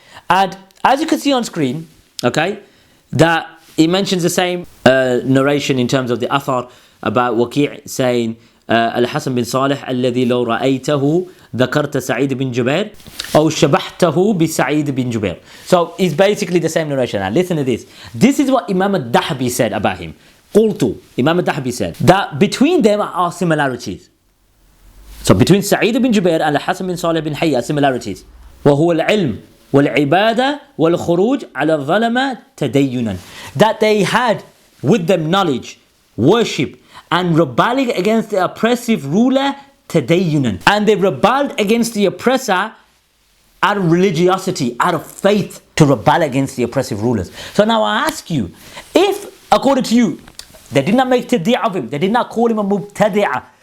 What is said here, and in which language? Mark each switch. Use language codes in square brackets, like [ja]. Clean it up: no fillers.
[en] And as you can see on screen, okay, that it mentions the same narration in terms of the athar about Waqi' saying Al-Hasan bin Salih [ar] الذي لو رأيته ذكرت سعيد بن جبير أو شبحته بسعيد بن جبير. [en] So it's basically the same narration. Now listen to this. This is what Imam Ad-Dahabi said about him. [ar] قلت, [en] Imam Ad-Dahabi said that between them are similarities. So between Sa'id bin Jubair and Al-Hasan bin Salih bin Hayy are similarities. [ar] وهو العلم والعبادة والخروج على الظلمة تدينا. [en] That they had with them knowledge, worship, and rebelling against the oppressive ruler tadayyunan. And they rebelled against the oppressor out of religiosity, out of faith, to rebel against the oppressive rulers. So now I ask you, if according to you, they did not make tabdi' of him, they did not call him a mubtadi'ah.